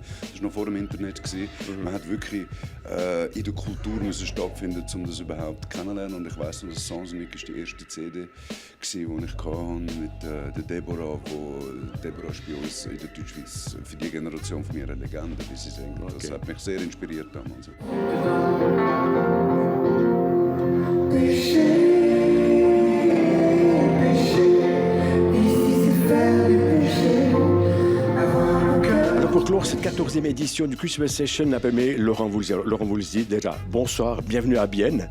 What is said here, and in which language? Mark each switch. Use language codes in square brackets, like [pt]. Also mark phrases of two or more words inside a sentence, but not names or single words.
[de] Das war noch vor dem Internet. Man hat wirklich in der Kultur müssen stattfinden, um das überhaupt kennenzulernen. Und ich weiss noch, dass Sens Unique die erste CD war, die ich hatte mit der Deborah. Deborah ist bei uns in der Deutschschweiz für die Generation von mir eine Legende, wie sie sagen. Okay. Das hat mich sehr inspiriert damals. [fr] Alors pour clore cette 14e édition du Christmas Session, appelé Laurent Voulzy, déjà, bonsoir, bienvenue à Bienne.